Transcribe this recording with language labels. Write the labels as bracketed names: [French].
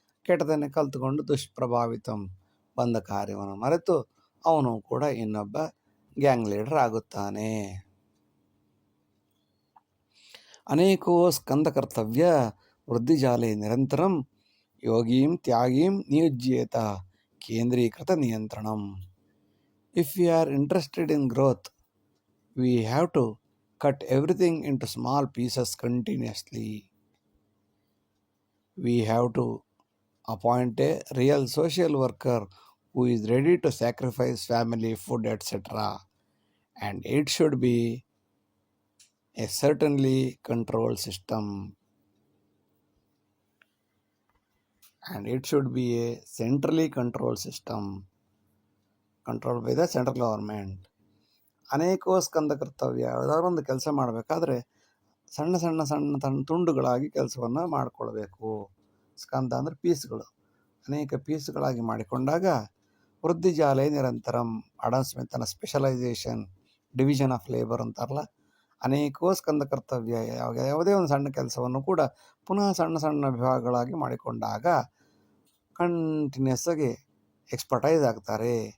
[Kannada] ಕೆಟ್ಟದನ್ನೇ ಕಲ್ತ್ಕೊಂಡು ದುಷ್ಪ್ರಭಾವಿತಂ, ಬಂದ ಕಾರ್ಯವನ್ನು ಮರೆತು ಅವನು ಕೂಡ ಇನ್ನೊಬ್ಬ ಗ್ಯಾಂಗ್ ಲೀಡರ್ ಆಗುತ್ತಾನೆ. [Sanskrit] ಅನೇಕೋ ಸ್ಕಂದ ಕರ್ತವ್ಯ ವೃದ್ಧಿಜಾಲೆ ನಿರಂತರಂ ಯೋಗೀಂ ತ್ಯಾಗೀಂ ನಿಯುಜ್ಯೇತ ಕೇಂದ್ರೀಕೃತ ನಿಯಂತ್ರಣಂ. [English] If we are interested in growth, we have to cut everything into small pieces continuously. We have to appoint a real social worker who is ready to sacrifice family, food, etc. And it should be a certainly controlled system. And it should be a centrally controlled system, controlled by the central government. [Sanskrit] ಅನೇಕೋ ಸ್ಕಂದ ಕರ್ತವ್ಯ, [Kannada] ಯಾವುದಾದ್ರು ಒಂದು ಕೆಲಸ ಮಾಡಬೇಕಾದ್ರೆ ಸಣ್ಣ ಸಣ್ಣ ಸಣ್ಣ ಸಣ್ಣ ತುಂಡುಗಳಾಗಿ ಕೆಲಸವನ್ನು ಮಾಡಿಕೊಳ್ಬೇಕು. ಸ್ಕಂದ ಅಂದರೆ ಪೀಸ್ಗಳು, ಅನೇಕ ಪೀಸ್ಗಳಾಗಿ ಮಾಡಿಕೊಂಡಾಗ [Sanskrit] ವೃದ್ಧಿಜಾಲೆ ನಿರಂತರಂ, [Kannada] Adam ಸ್ಮಿತನ specialisation, division of labour ಅಂತಾರಲ್ಲ, [Sanskrit] ಅನೇಕೋ ಸ್ಕಂದ ಕರ್ತವ್ಯ, [Kannada] ಯಾವುದೇ ಒಂದು ಸಣ್ಣ ಕೆಲಸವನ್ನು ಕೂಡ ಪುನಃ ಸಣ್ಣ ಸಣ್ಣ ವಿಭಾಗಗಳಾಗಿ ಮಾಡಿಕೊಂಡಾಗ ಕಂಟಿನ್ಯೂಸ್ ಆಗಿ ಎಕ್ಸ್ಪರ್ಟೈಸ್ ಆಗ್ತಾರೆ.